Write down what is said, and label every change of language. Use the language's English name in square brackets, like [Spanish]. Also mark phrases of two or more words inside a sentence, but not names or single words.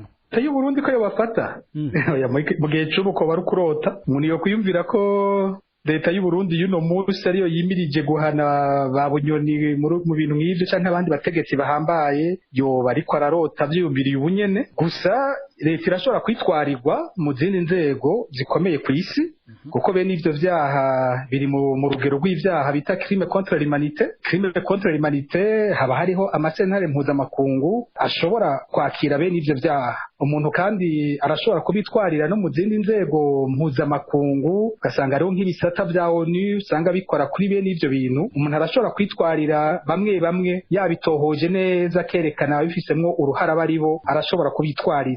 [Rundi] Leta y'u Burundi ko yobafata mu gihe cy'ubuko bari kurota, umuntu yo kuyumvira ko leta y'u Burundi y'uno munsi ariyo yimirije guhana ba Bunyoni mu bintu nk'ivyo canke abandi bategetsi bahambaye, yoba ariko ararota vyiyumviriye ubunyene. Gusa leta irashobora kwitwarirwa mu zindi nzego zikomeye ku isi, kuko bene ivyo vyaha biri mu rugero rw'ivyaha bita [French] crime contre l'humanité. Crime contre l'humanité [Rundi] haba hariho amasentare mpuzamakungu ashobora kwakira bene ivyo vyaha. Umuntu kandi arashobora kubitwarira no mu zindi nzego mpuzamakungu, ugasanga ariho nk'ibisata vya ONU usanga bikora kuri bene ivyo bintu. Umuntu arashobora kwitwarira bamwe yabitohoje neza kerekana bifisemwo uruhara baribo, arashobora kubitwarira.